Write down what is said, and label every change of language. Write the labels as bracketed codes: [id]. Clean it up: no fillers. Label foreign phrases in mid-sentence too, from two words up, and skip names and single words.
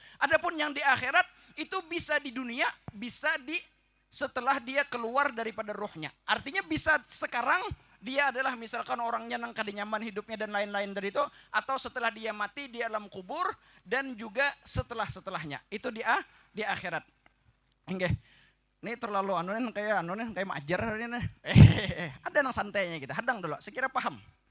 [id] Adapun yang di akhirat itu bisa di dunia, bisa di setelah dia keluar daripada rohnya. Artinya bisa sekarang dia adalah misalkan orangnya nang kada nyaman hidupnya dan lain-lain dari itu, atau setelah dia mati di alam kubur dan juga setelahnya. Itu di akhirat. Nggih. Ini terlalu kayak majar ini. [bjn] Ada nang santainya kita. Hadang dulu, sekira paham.